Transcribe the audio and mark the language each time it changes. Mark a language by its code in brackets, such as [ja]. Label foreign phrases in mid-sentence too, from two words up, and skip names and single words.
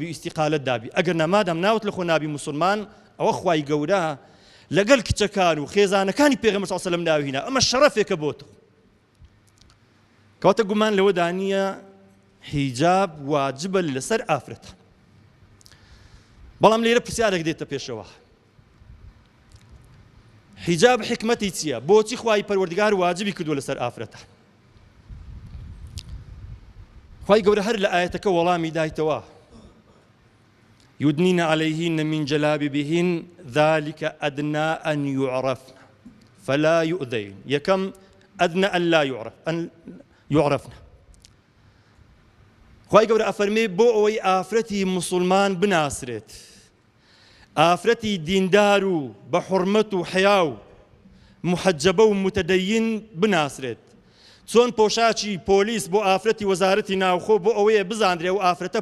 [ckb] و ئیستیقالەت دابی ئەگەر نەمادەم ناوت لە خۆ نابی موسڵمان ئەوە خوای گەورە لەگەڵ کچەکان و خێزانەکانی پێغەمبەر [ar] صلی الله علیه و سلم [ckb] ناوهینا ئەمە شەرەفێکە بۆ تۆ کەواتە گومان لەوەدا نییە حیجاب واجبە لەسەر ئافرەتە بەڵام لێرە پرسیارێک دێتە پێشەوە حیجاب حکمەتی چییە بۆچی خوای پەروەردیگار واجبی کردووە لەسەر ئافرەتە خوای گەورە هەر لە ئایەتەکە وەڵامی دایتەوە [ar] يدنين عليهن من جلابيبهن ذلك أدنى أن يعرفن فلا يؤذين يكم أدنى أن لا يعرفن [ckb] خوای گەورە ئەفەرمێ بۆ ئەوەی ئافرەتی مسلمان بناسرێت ئافرەتی دیندار و بە حورمەت و حیا و محەجەبە و متەدەین بناسرێت چۆن پۆشاکی پۆلیس بۆ ئافرەتی وەزارەتی ناوخۆ بۆ ئەوەیە بزاندرێ و ئافرەتە